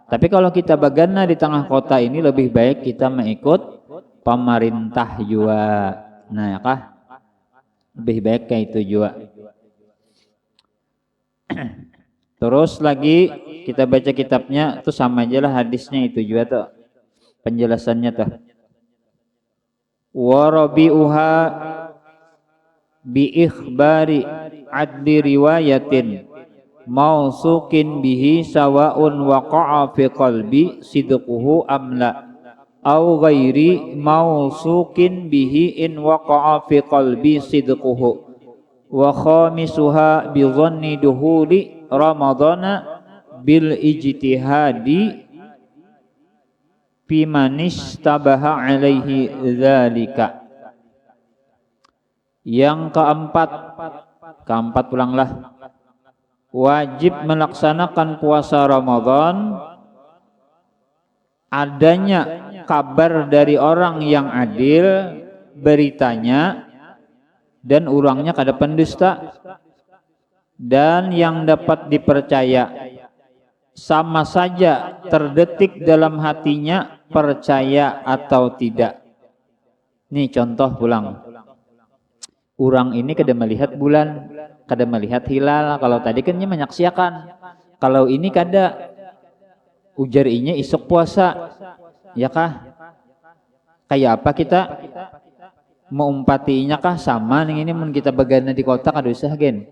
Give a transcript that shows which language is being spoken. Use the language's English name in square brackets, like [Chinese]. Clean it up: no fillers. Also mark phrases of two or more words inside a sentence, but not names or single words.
[Banjar] Tapi kalau kita bagana di tengah kota ini lebih baik kita mengikut pemerintah juga, nah ya kah? Lebih baik kayak itu juga. Terus lagi kita baca kitabnya tuh sama aja lah hadisnya itu juga tuh penjelasannya tuh. [Arabic] ورابعها بإخبار عدل رواية موثوق به سواء وقع في قلبه صدقه أم لا أو غير موثوق به إن وقع في قلبه صدقه وخامسها بظن دخول رمضان بالاجتهاد فيمن اشتبه عليه ذلك. [Indonesian] Yang keempat pulanglah, wajib melaksanakan puasa Ramadan adanya kabar dari orang yang adil beritanya dan orangnya kada pendusta dan yang dapat dipercaya, sama saja terdetik dalam hatinya percaya atau tidak. [Banjar] Nih contoh pulang, orang ini kada melihat bulan, kada melihat hilal. Kalau tadi kan dia menyaksikan, kalau ini kada, ujar inya isuk puasa, ya kah? Kayak apa kita mau umpatinya kah sama nih ini mun kita bagana di kota kada usah gen.